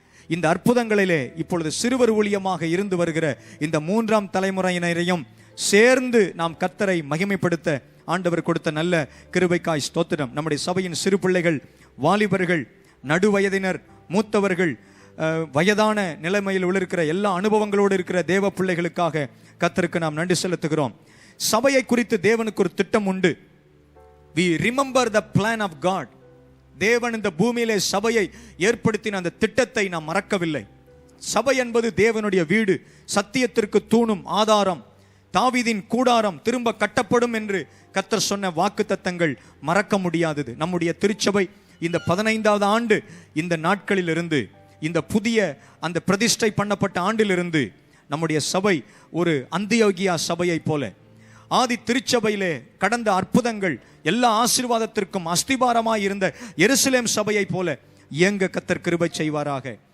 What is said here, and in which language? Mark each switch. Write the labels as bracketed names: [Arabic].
[Tamil] இந்த அற்புதங்களிலே இப்பொழுது சிறுவர் ஊழியமாக இருந்து வருகிற இந்த 3ஆம் தலைமுறையினரையும் சேர்ந்து நாம் கர்த்தரை மகிமைப்படுத்த ஆண்டவர் கொடுத்த நல்ல கிருபைக்காய் ஸ்தோத்திரம். நம்முடைய சபையின் சிறு பிள்ளைகள், வாலிபர்கள், நடுவயதினர், மூத்தவர்கள், வயதான நிலைமையில் இருக்கிற எல்லா அனுபவங்களோடு இருக்கிற தேவ பிள்ளைகளுக்காக கர்த்தருக்கு நாம் நன்றி செலுத்துகிறோம். சபையை குறித்து தேவனுக்கு ஒரு திட்டம் உண்டு. [English] We remember the plan of God. [Tamil] தேவன் இந்த பூமியிலே சபையை ஏற்படுத்தின அந்த திட்டத்தை நாம் மறக்கவில்லை. சபை என்பது தேவனுடைய வீடு, சத்தியத்திற்கு தூணும் ஆதாரம், தாவீதின் கூடாரம் திரும்ப கட்டப்படும் என்று கர்த்தர் சொன்ன வாக்குத்தத்தங்கள் மறக்க முடியாதது. நம்முடைய திருச்சபை இந்த 15ஆவது ஆண்டு இந்த நாட்களிலிருந்து, இந்த புதிய அந்த பிரதிஷ்டை பண்ணப்பட்ட ஆண்டிலிருந்து நம்முடைய சபை ஒரு அந்தியோகியா சபையை போல, ஆதி திருச்சபையிலே கடந்த அற்புதங்கள் எல்லா ஆசீர்வாதத்திற்கும் அஸ்திபாரமாய் இருந்த எருசலேம் சபையை போல இயங்க கர்த்தர் கிருபை செய்வாராக.